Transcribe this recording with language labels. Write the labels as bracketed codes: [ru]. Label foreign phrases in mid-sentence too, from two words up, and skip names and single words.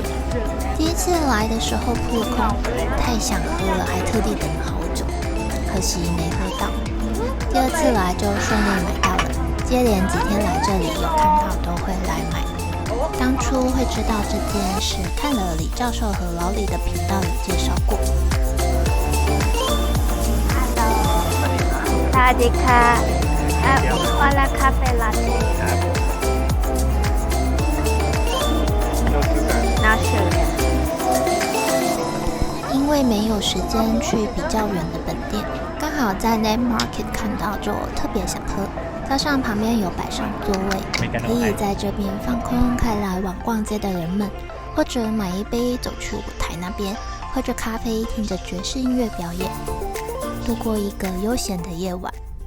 [zh] 第一次来的时候扑空，太想喝了，还特地等了好久，可惜没喝到。第二次来就顺利买到了，接连几天来这里有看到都会来买。当初会知道这间是看了李教授和老李的频道有介绍过。 [th] สวัสดีค่ะวาลาคาเฟ่ลาเต้ [zh] 拿水。因为没有时间去比较远的本店，刚好在 Net Market 看到，就特别想喝。加上旁边有摆上座位，可以在这边放空看来往逛街的人们，或者买一杯走去舞台那边，喝着咖啡听着爵士音乐表演，度过一个悠闲的夜晚。